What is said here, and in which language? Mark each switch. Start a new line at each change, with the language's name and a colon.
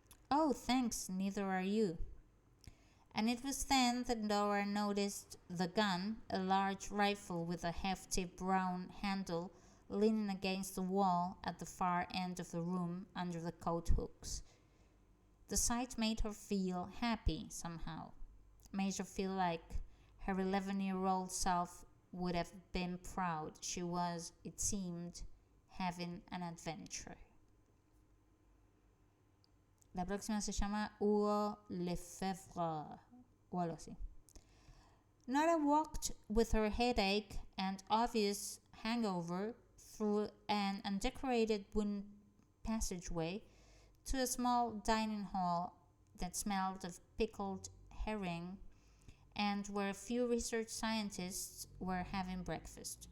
English: Oh, thanks, neither are you. And it was then that Nora noticed the gun, a large rifle with a hefty brown handle, leaning against the wall at the far end of the room under the coat hooks. The sight made her feel happy somehow, made her feel like her 11-year-old self would have been proud. She was, it seemed, having an adventure.
Spanish: La próxima se llama Hugo Lefebvre o algo así.
English: Nora walked with her headache and obvious hangover through an undecorated wooden passageway to a small dining hall that smelled of pickled herring and where a few research scientists were having breakfast.